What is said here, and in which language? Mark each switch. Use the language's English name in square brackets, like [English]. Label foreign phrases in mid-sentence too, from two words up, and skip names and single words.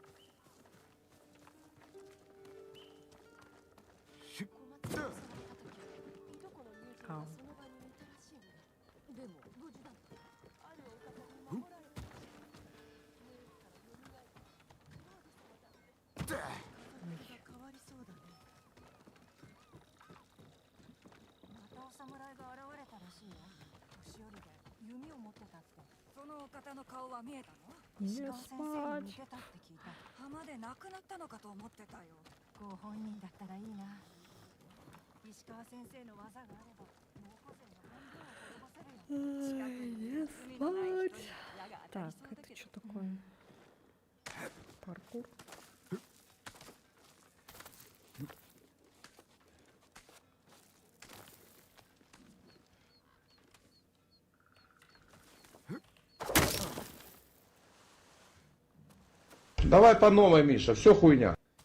[Japanese] Ау. Ой. 侍が現れたらしいよ。年寄りで弓を持ってたって。そのお方の顔は見えたの？石川先生に似てたって聞いた。浜で亡くなったのかと思ってたよ。ご本人だったらいいな。石川先生の技があれば猛虎勢の半分を滅ぼせるよ。 [Russian] Не спать. Так, это что такое? Паркур. Давай по новой, Миша, все хуйня.